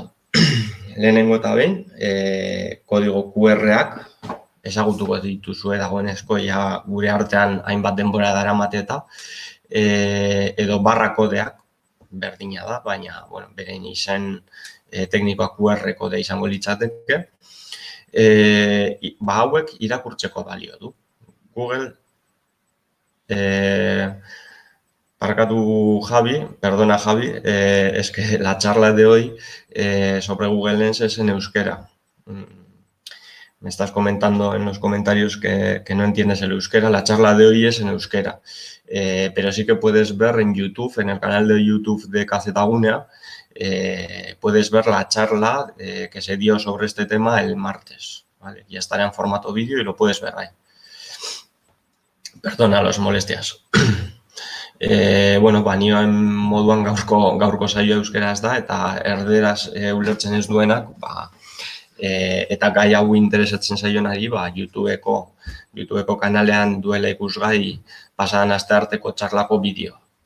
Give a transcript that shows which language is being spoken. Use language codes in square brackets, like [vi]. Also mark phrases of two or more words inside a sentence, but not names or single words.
[eu] Lehenengo eta behin, kodigo QR-ak ezagutuko dituzue dagoenezko gure artean hainbat denbora daramate eta edo barra kodeak berdina da, baina beren izen teknikoa QR kodea izango litzateke. Hauek irakurtzeko balio du. [es] Google, perdona Javi, es que la charla de hoy sobre Google Lens es en euskera. Me estás comentando en los comentarios que no entiendes el euskera. La charla de hoy es en euskera. Pero sí que puedes ver en YouTube, en el canal de YouTube de Kazetagunea, puedes ver la charla que se dio sobre este tema el martes. ¿Vale? Ya estará en formato vídeo y lo puedes ver ahí. Perdona las molestias. [eu] Nioen moduan gaurko saio euskeraz da, eta erderaz ulertzen ez duenak, eta gai hau interesatzen zaionari, YouTubeko kanalean duela ikusgai pasadan astearteko txarlako bideo.